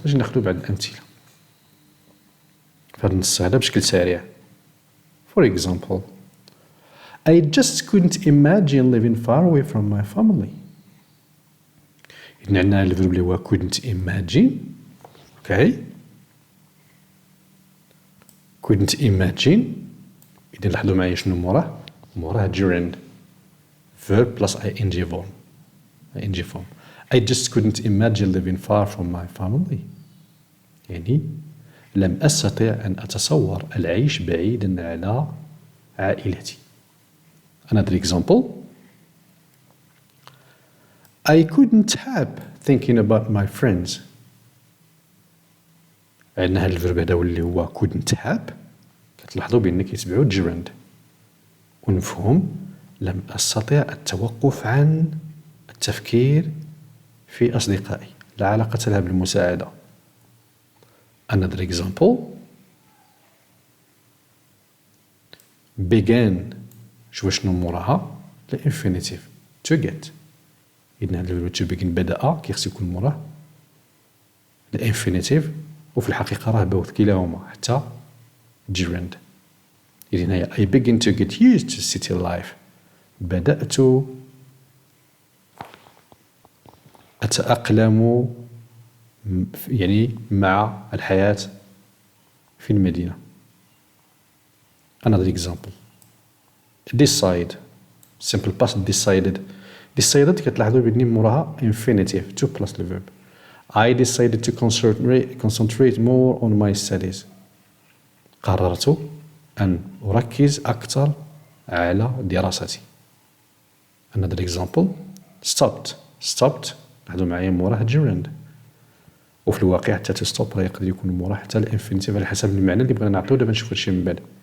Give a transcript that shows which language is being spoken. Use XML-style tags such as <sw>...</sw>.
<ar>باش ناخدو بعض الأمثلة في هذا النص هذا بشكل سريع.</ar> <en>For example, I just couldn't imagine living far away from my family.</en> <ar>إذن عندنا الفيرب اللي هو</ar> <en>couldn't imagine. Okay. couldn't imagine.</en> <ar>إذن لاحظوا معايا شنو موراه gerund.</ar> <en>Verb plus ing form. I just couldn't imagine living far from my family.</en> <ar>يعني لم أستطع أن أتصور العيش بعيدا على عائلتي.</ar> <en>Another example. I couldn't help thinking about my friends.</en> <ar>عندنا هذا الفيرب هذا اللي هو</ar> <en>couldn't help.</en> <ar>كتلاحظوا بأن كيتبعوا gerund. ونفهم لم أستطع التوقف عن التفكير في أصدقائي، لا علاقة لها بالمساعدة.</ar> <en>Another example.</en> <ar>Began شنو موراها؟ الانفينيتيف to get. إذن هذا الفيرب to begin بدأ كيخص يكون موراه الانفينيتيف، وفي الحقيقة راه both كلاهما حتى gerund. إذن هي</ar> <en>I begin to get used to city life.</en> <ar>بدأت أتأقلم يعني مع الحياة في المدينة.</ar> <en>Another example. Decide. Simple past decided. Decided</en> <ar>كتلاحظوا بأني موراها</ar> <en>infinitive to plus the verb. I decided to concentrate more on my studies.</en> <ar>قررت أن أركز أكثر على دراستي.</ar> <en>Another example. Stopped.</en> <ar>لاحظوا معايا موراه gerund. وفي الواقع حتى to stop راه يقدر يكون موراه حتى الانفينيتيف على حسب المعنى اللي بغينا نعطيو. دابا نشوفو هادشي من بعد.</ar>